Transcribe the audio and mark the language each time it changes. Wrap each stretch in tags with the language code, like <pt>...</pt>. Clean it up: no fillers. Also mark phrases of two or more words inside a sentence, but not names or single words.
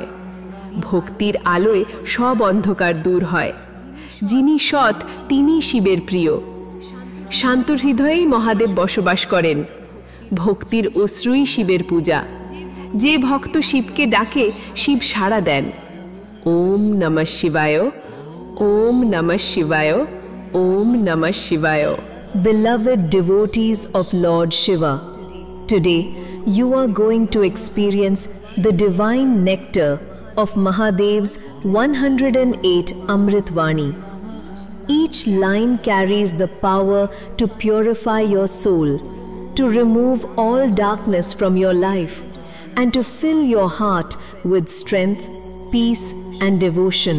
<bn>ভক্তির আলোয় সব অন্ধকার দূর হয়। যিনি সৎ তিনিই শিবের প্রিয়। শান্ত হৃদয়েই মহাদেব বসবাস করেন। ভক্তির অশ্রুই শিবের পূজা। যে ভক্ত শিবকে ডাকে শিব সাড়া দেন।</bn> <sa>ওম নমঃ শিবায়। ওম নমঃ শিবায়। ওম নমঃ শিবায়।</sa> <en>Beloved devotees of Lord Shiva, today you are going to experience the divine nectar of Mahadev's 108 Amrit Vani. Each line carries the power to purify your soul, to remove all darkness from your life, and to fill your heart with strength, peace, and devotion.</en>